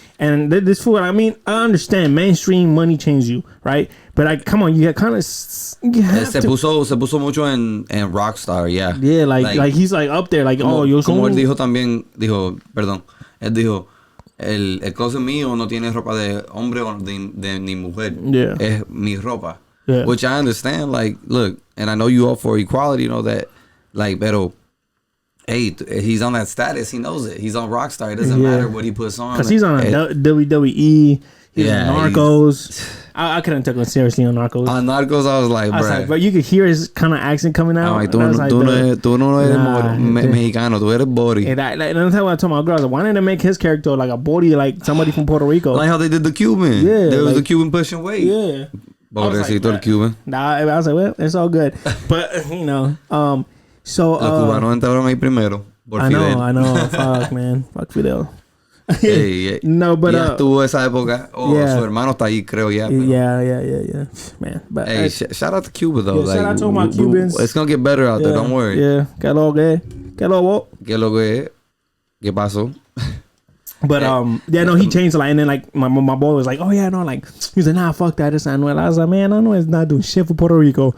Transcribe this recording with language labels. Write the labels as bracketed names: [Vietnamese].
[English] And this fool, I mean, I understand mainstream money changes you, right? But like, come on, you kind of se [Spanish] puso mucho en Rockstar, yeah. [English] Yeah, like he's like up there, like, [Spanish] como, yo soy. Como él dijo también, él dijo, el closet mío no tiene ropa de hombre o de ni mujer. [English] Yeah. [Spanish] Es mi ropa. [English] Yeah. Which I understand, like, look, and I know you all for equality, you know that, like, pero. Hey, he's on that status. He knows it. He's on Rockstar. It doesn't matter what he puts on. Because he's on WWE. He's on Narcos. I couldn't take him seriously on Narcos. On Narcos, I was like, bro. But you could hear his kind of accent coming out. I'm like, [Spanish] tú no eres mexicano. Tú eres body. [English] And that's how I told my girls, why didn't they make his character like a body, like somebody from Puerto Rico? Like how they did the Cuban. Yeah. There was the Cuban pushing weight. Yeah. [Spanish] Pobrecito el Cuban. [English] Nah, I was like, well, it's all good. But, you know, so [Spanish] los cubanos entraron ahí primero por [English] Fidel. I know. Fuck, man. Fuck Fidel. Hey, no, but [Spanish] ya estuvo esa época. Su hermano está ahí, creo ya. [English] Pero. Yeah, man. But hey, shout out to Cuba though. Yeah, shout out to all my Cubans. It's gonna get better out there. Don't worry. [Spanish] Yeah. ¿Qué lo que es? ¿Qué pasó? [English] But yeah, no, he changed a lot, and then like my boy was like, oh yeah, no, like he's like, nah, fuck that, it's Anuel. I was like, man, Anuel's not doing shit for Puerto Rico.